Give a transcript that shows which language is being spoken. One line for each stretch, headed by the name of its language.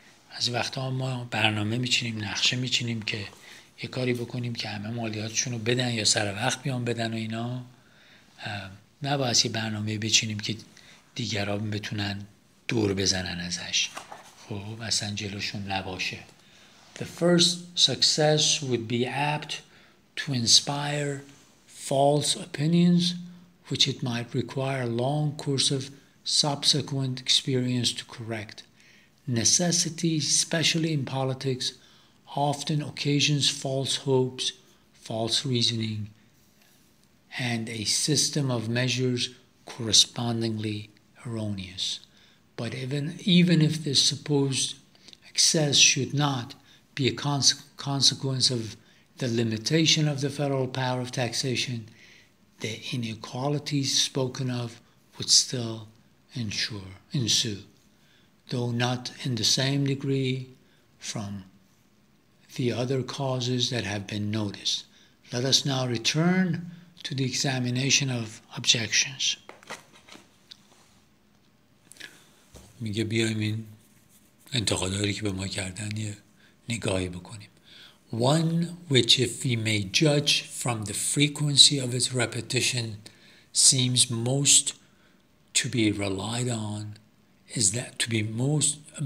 Persian: از وقتا ما برنامه میچینیم، نقشه میچینیم که یه کاری بکنیم که همه مالیاتشون رو بدن یا سر وقت بیان بدن و اینا، نباید یه برنامه بچینیم که دیگران بتونن دور بزنن ازش، خب اصلا جلوشون نباشه.
English: The first success would be apt to inspire false opinions which it might require a long course of subsequent experience to correct. Necessity, especially in politics, often occasions false hopes, false reasoning, and a system of measures correspondingly erroneous. But even if this supposed excess should not be a consequence of the limitation of the federal power of taxation, the inequalities spoken of would still ensue, though not in the same degree from the other causes that have been noticed. Let us now return to the examination of objections.
Persian: میگه بیایم این انتقاداتی که به ما کردن یه نگاهی بکنیم.
English: One which, if we may judge from the frequency of its repetition, seems most to be relied on, is that to be most